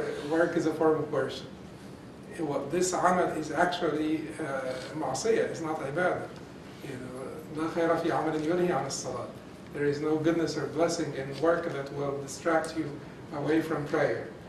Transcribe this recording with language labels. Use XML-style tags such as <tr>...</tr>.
<en>Work is a form of worship. This amal is actually ma'asiyah, it's not ibadah.</en> <ar>لا خير في عمل يلهي عن الصلاة.</ar> <en>There is no goodness or blessing in work that will distract you away from prayer.</en>